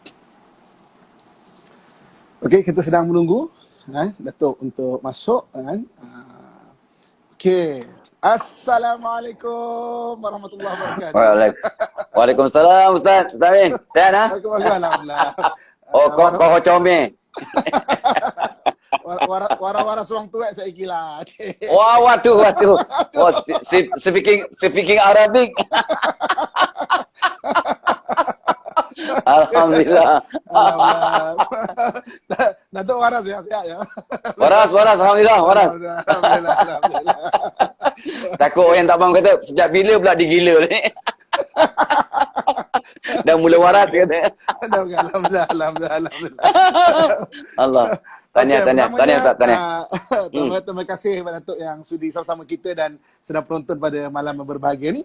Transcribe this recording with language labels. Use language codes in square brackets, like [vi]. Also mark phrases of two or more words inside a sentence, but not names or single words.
[ms] Okey, kita sedang menunggu Datuk untuk masuk Okey. [ar] السلام عليكم ورحمة الله وبركاته. [ms] Waalaikumsalam Ustaz. Ustaz Amin, sihat ah? Alhamdulillah. Oh, kau comel. Wara-wara suang tuak saya gila. Wah, waduh. [en] Oh, speaking Arabic. [ms] Alhamdulillah. Alhamdulillah. Datuk waras ya, sihat ya. Waras, waras. Alhamdulillah, waras. Alhamdulillah, alhamdulillah. Takut orang tak faham kata, sejak bila pula digila ni? Dah mula waras kata. Alhamdulillah, alhamdulillah, alhamdulillah. Allah. Tahniah, tahniah. Tahniah, Ustaz. Tahniah. Terima kasih kepada Datuk yang sudi sama-sama kita dan sedang penonton pada malam yang berbahagia ni.